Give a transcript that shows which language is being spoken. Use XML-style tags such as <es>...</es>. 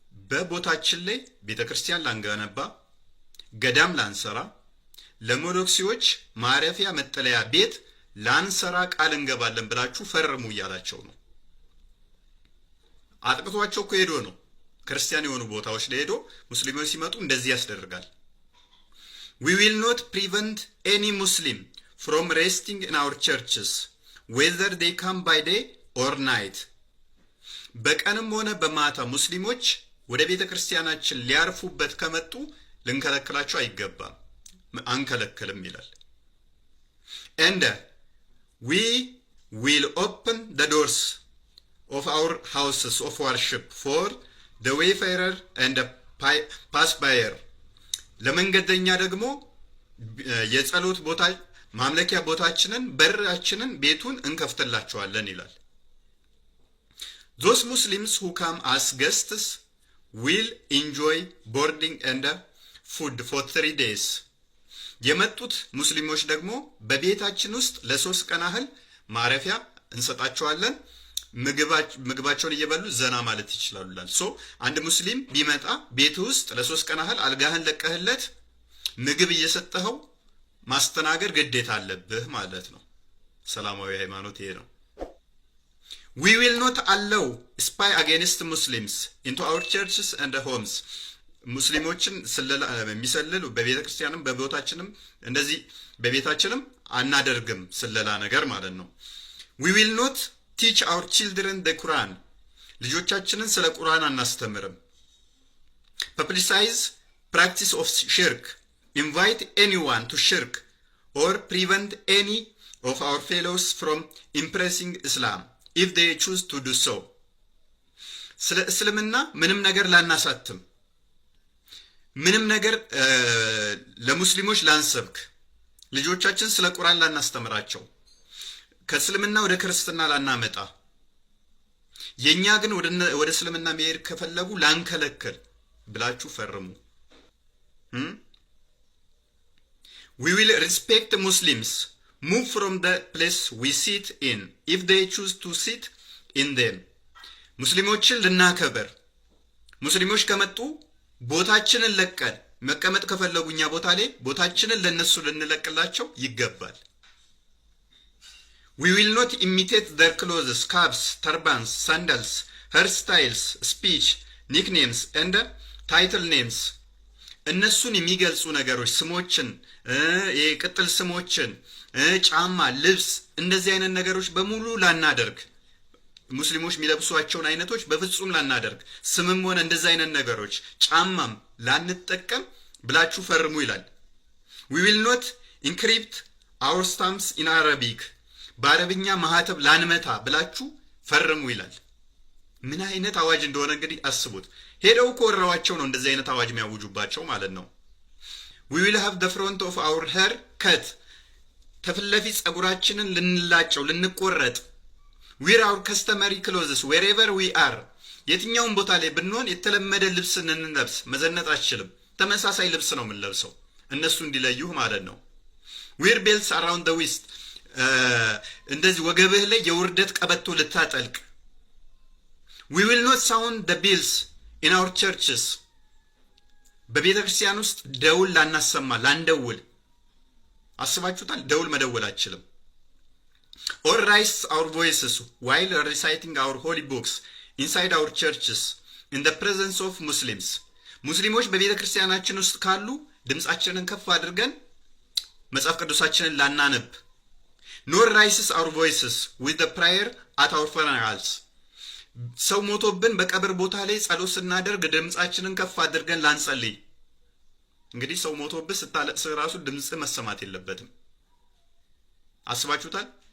<am>በቦታችን ላይ ቤተክርስቲያን ላንገነባ፣ ገዳም ላንሰራ፣ ለሞኖክሲዎች ማረፊያ መጠለያ ቤት ላንሰራ ቃል እንገባለን ብላችሁ ፈርሙ እያላቸው ነው። አጥቅቷቸው እኮ ሄዶ ነው ክርስቲያን የሆኑ ቦታዎች ላይ ሄዶ ሙስሊሞች ሲመጡ እንደዚህ ያስደርጋል።</am> <en>we will not prevent any Muslim from resting in our churches whether they come by day or night.</en> <am>በቀንም ሆነ በማታ ሙስሊሞች ወደ ቤተ ክርስቲያናችን ሊያርፉበት ከመጡ ልንከለክላቸው አይገባም፣ አንከለክልም ይላል።</am> <en>and we will open the doors of our houses of worship for the wayfarer and the passerby.</en> <am>ለመንገደኛ ደግሞ የጸሎት ቦታ ማምለኪያ ቦታችንን በራችንን ቤቱን እንከፍትላቸዋለን ይላል።</am> <en>those Muslims who come as guests will enjoy boarding and food for 3 days.</en> <am>የመጡት ሙስሊሞች ደግሞ በቤታችን ውስጥ ለ3 ቀን ያህል ማረፊያ እንሰጣቸዋለን፣ ምግባቸውን እየበሉ ዘና ማለት ይችላሉላል። ሶ አንድ ሙስሊም ቢመጣ ቤት ውስጥ ለ3 ቀን ያህል አልጋህን ለቀህለት ምግብ እየሰጠኸው ማስተናገድ ግዴታ አለብህ ማለት ነው። ሰላማዊ ሃይማኖት ይሄ ነው።</am> <en>we will not allow spy against Muslims into our churches and homes.</en> <am>ሙስሊሞችን ስለላ የሚሰልሉ በቤተ ክርስቲያንም በቦታችንም እንደዚህ በቤታችንም አናደርግም ስለላ ነገር ማለት ነው።</am> <en>we will not teach our children the Quran.</en> <am>ልጆቻችንን ስለ ቁርአን አናስተምርም።</am> <en>publicize practice of shirk, invite anyone to shirk or prevent any of our fellows from embracing Islam if they choose to do so.</en> <am>ስለ እስልምና ምንም ነገር ላናሳትም፣ ምንም ነገር ለሙስሊሞች ላንሰብክ፣ ልጆቻችን ስለ ቁርአን ላናስተምራቸው፣ ከእስልምና ወደ ክርስትና ላናመጣ፣ የኛ ግን ወደ እስልምና መሄድ ከፈለጉ ላንከለክል ብላችሁ ፈርሙ።</am> <en>we will respect Muslims, move from the place we sit in if they choose to sit in them.</en> <am>ሙስሊሞችን ልናከበር፣ ሙስሊሞች ከመጡ ቦታችንን ለቀን መቀመጥ ከፈለጉኛ ቦታ ላይ ቦታችንን ለነሱ ልንለቅላቸው ይገባል።</am> <en>we will not imitate their clothes, caps, turbans, sandals, hairstyles, speech, nicknames and title names.</en> <am>እነሱን የሚገልጹ ነገሮች ስሞችን፣ የቅጥል ስሞችን፣ ጫማ፣ ልብስ እንደዚህ አይነት ነገሮች በሙሉ ላናደርግ፣ ሙስሊሞች የሚለብሷቸውን አይነቶች በፍጹም ላናደርግ፣ ስምም ሆነ እንደዚህ አይነት ነገሮች ጫማም ላንጠቀም ብላችሁ ፈርሙ ይላል።</am> <en>we will not encrypt our stamps in Arabic.</en> <am>በአረብኛ ማህተብ ላንመታ ብላችሁ ፈርሙ ይላል። ምን አይነት አዋጅ እንደሆነ እንግዲህ አስቡት። ሄደው ኮራዋቸው ነው እንደዚህ አይነት አዋጅ የሚያውጁባቸው ማለት ነው።</am> <en>we will have the front of our hair cut.</en> <am>ተፍለፊ ጸጉራችንን ልንላጨው ልንቆረጥ።</am> <en>wear our customary clothes wherever we are.</en> <am>የትኛውን ቦታ ላይ ብንሆን የተለመደ ልብስ እንለብስ፣ መዘነጥ አትችልም። ተመሳሳይ ልብስ ነው የምንለብሰው እነሱ እንዲለዩህ ማለት ነው።</am> <en>wear belts around the waist.</en> <am>እንደዚህ ወገብህ ላይ የውርደት ቀበቶ ልታጠልቅ።</am> <en>we will not sound the bells in our churches.</en> <am>በቤተ ክርስቲያን ውስጥ ደውል ላናሰማ ላንደውል። አስባችሁታል? ደውል መደወል አትችልም።</am> <en>or raise our voices while reciting our holy books inside our churches in the presence of Muslims.</en> <am>ሙስሊሞች በቤተ ክርስቲያናችን ውስጥ ካሉ ድምጻችንን ከፍ አድርገን መጽሐፍ ቅዱሳችንን ላናነብ። nor raises our voices with the prayer at our funerals. ሰው ሞቶብን በቀብር ቦታ ላይ ጸሎት ስናደርግ ድምጻችንን ከፍ አድርገን ላንጸልይ። እንግዲህ ሰው ሞቶብህ ስታለቅስ ራሱ ድምጽ መሰማት የለበትም። አስባችሁታል?</am>